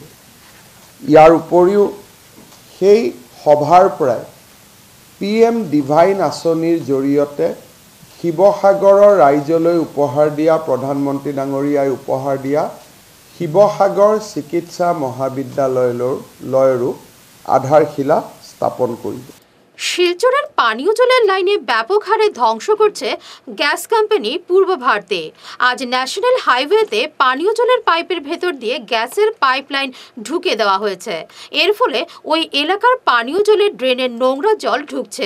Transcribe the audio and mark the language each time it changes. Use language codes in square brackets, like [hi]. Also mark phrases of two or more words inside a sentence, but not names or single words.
[as] ইয়াৰ উপৰিও সেই সভাৰ পৰাই PM ডিভাইন আঁচনিৰ জৰিয়তে শিৱসাগৰৰ ৰাইজলৈ উপহাৰ দিয়া, প্ৰধানমন্ত্ৰী ডাঙৰীয়াই উপহাৰ দিয়া শিৱসাগৰ চিকিৎসা মহাবিদ্যালয়ৰো আধাৰশিলা স্থাপন কৰিব। [bn] শিলচরের পানীয় জলের লাইনে ব্যাপক হারে ধ্বংস করছে গ্যাস কোম্পানি পূর্ব ভারতে। আজ ন্যাশনাল হাইওয়েতে পানীয় জলের পাইপের ভেতর দিয়ে গ্যাসের পাইপলাইন ঢুকে দেওয়া হয়েছে। এর ফলে ওই এলাকার পানীয় জলের ড্রেনের নোংরা জল ঢুকছে।